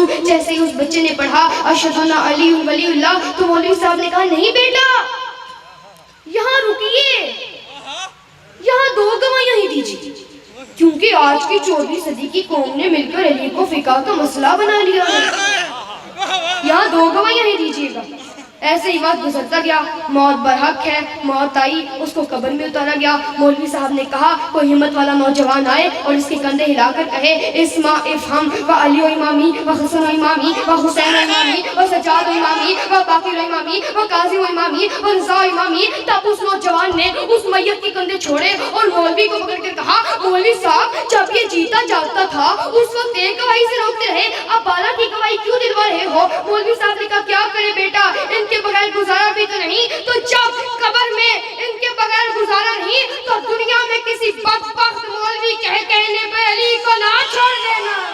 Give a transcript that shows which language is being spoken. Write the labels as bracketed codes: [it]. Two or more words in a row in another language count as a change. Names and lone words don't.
[ur] جیسے ہی اس بچے نے پڑھا [ar] اشہد ان علی ولی اللہ [ur] تو مولوی صاحب نے کہا نہیں بیٹا یہاں رکیے، یہاں 2 گواہیاں ہی دیجیے، کیونکہ آج کی 14ویں صدی کی قوم نے مل کر علی کو فقہ کا مسئلہ بنا لیا ہے، یہاں 2 گواہیاں ہی دیجیے گا۔ ایسے ہی وقت گزرتا گیا، موت برحق ہے، موت آئی، اس کو قبر میں اتارا گیا۔ مولوی صاحب نے کہا کوئی ہمت والا نوجوان آئے اور اس کے کندھے ہلا کر کہے [ar] اسما افہم و علی و امامی و حسن و امامی و حسین و امامی و سجاد و امامی و باقر و امامی و قاضی و امامی و رضا و امامی۔ [ur] تب اس نوجوان نے اس میت کے کندھے چھوڑے اور مولوی کو پکڑ کر کہا مولوی صاحب جب یہ جیتا جاگتا تھا اس وقت ایک گواہی سے روکتے رہے، اب 12 کی گواہی کیوں دلوا رہے ہو؟ مولوی صاحب نے کہا کیا کرے بیٹا، ان کے بغیر گزارا بھی تو نہیں، تو جب قبر میں ان کے بغیر گزارا نہیں تو دنیا میں کسی بدبخت مولوی کہنے پہ علی کو نہ چھوڑ دینا۔